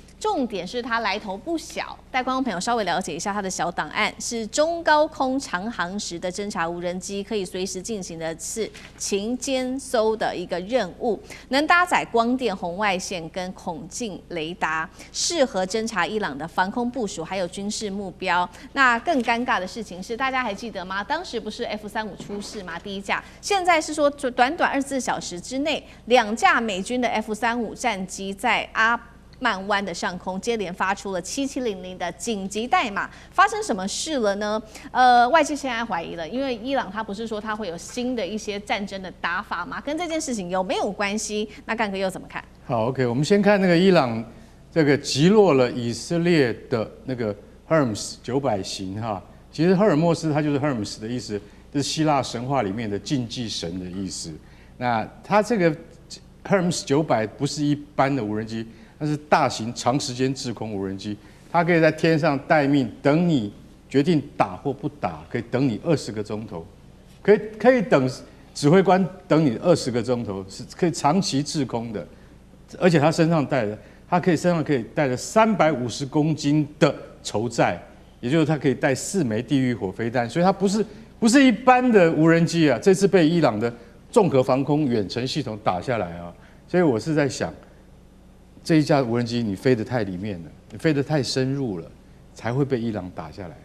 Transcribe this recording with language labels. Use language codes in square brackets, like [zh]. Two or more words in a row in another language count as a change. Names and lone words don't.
[zh] 重點是它來頭不小，帶觀眾朋友稍微了解一下它的小檔案，是中高空長航時的偵察無人機，可以隨時進行的是勤監搜的一個任務，能搭載光電、紅外線跟孔徑雷達，適合偵察伊朗的防空部署還有軍事目標。那更尷尬的事情是，大家還記得嗎？當時不是 F-35出事嗎？第一架，現在是說短短24小時之內，2架美軍的 F-35戰機在阿曼灣的上空接連發出了7700的緊急代碼，發生什麼事了呢？外界現在懷疑了，因為伊朗他不是說他會有新的一些戰爭的打法嗎？跟這件事情有沒有關係？那幹哥又怎麼看？好 ，OK， 我們先看那個伊朗這個擊落了以色列的那個 Hermes 900型哈，其實赫爾墨斯它就是 Hermes 的意思，這是希臘神話裡面的競技神的意思。那它這個 Hermes 900不是一般的無人機，它是大型長時間滞空无人機，它可以在天上待命，等你決定打或不打，可以等你20個鐘頭，可以等指揮官等你20個鐘頭，是可以長期滯空的，而且它身上帶的，身上可以帶着350公斤的籌載，也就是它可以帶4枚地獄火飛彈，所以它不是一般的無人機啊，這次被伊朗的綜合防空遠程系統打下來啊，所以我是在想，這一架無人機你飛得太裡面了，你飛得太深入了，才會被伊朗打下來。